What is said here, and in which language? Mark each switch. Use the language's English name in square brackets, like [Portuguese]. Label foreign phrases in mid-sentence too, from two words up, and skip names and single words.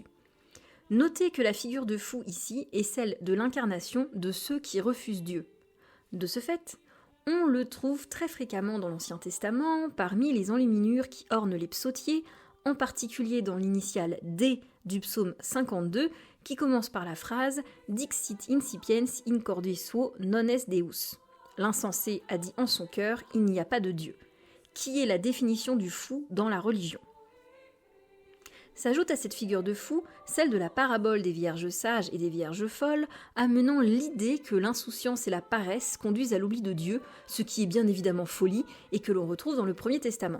[French] Notez que la figure de fou ici est celle de l'incarnation de ceux qui refusent Dieu. De ce fait, on le trouve très fréquemment dans l'Ancien Testament, parmi les enluminures qui ornent les psautiers, en particulier dans l'initiale D du psaume 52, qui commence par la phrase « [Latin] Dixit incipiens in corde suo non est Deus ». [French] L'insensé a dit en son cœur « Il n'y a pas de Dieu », qui est la définition du fou dans la religion. S'ajoute à cette figure de fou celle de la parabole des vierges sages et des vierges folles, amenant l'idée que l'insouciance et la paresse conduisent à l'oubli de Dieu, ce qui est bien évidemment folie et que l'on retrouve dans le Premier Testament.